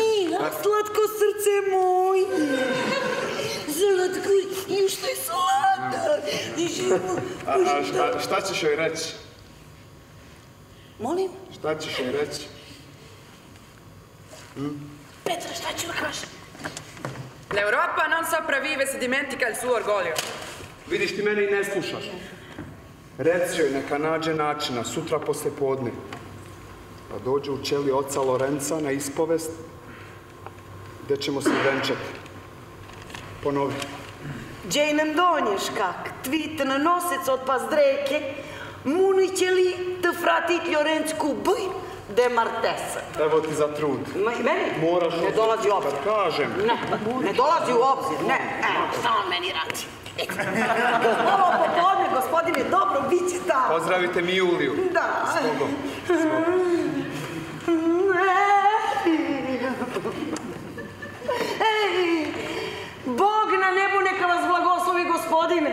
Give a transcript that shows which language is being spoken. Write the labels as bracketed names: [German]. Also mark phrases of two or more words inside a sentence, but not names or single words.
[Serbian] Mila, slatko srce moje. Zlatko, i što je slatka. A šta ćeš joj reći? Molim? Šta ćeš joj reći? Petra, šta ću kažem? [Italian] L'Europa non sopravvive se dimentica il suo orgoglio. [Serbian] Vidiš, ti mene i ne slušaš. Reci joj neka nađe načina, sutra posle podne. Pa dođe u ćeliji oca Lorenca na ispovest, gde ćemo se venčati. Ponovi. Gdje nam donješ kak, tvit na nosec od pazdreke, muniće li te fratit Lorensku buj de martesa. Evo ti za trud. Meni? Moraš ne dolazi u obzir. Kad kažem. Ne dolazi u obzir, ne. Šta on meni radi? Ovo popodne, gospodine, dobro, bit će tamo. Pozdravite mi Juliju. Da. Zbogom. Bog na nebu neka vas blagoslovi, gospodine.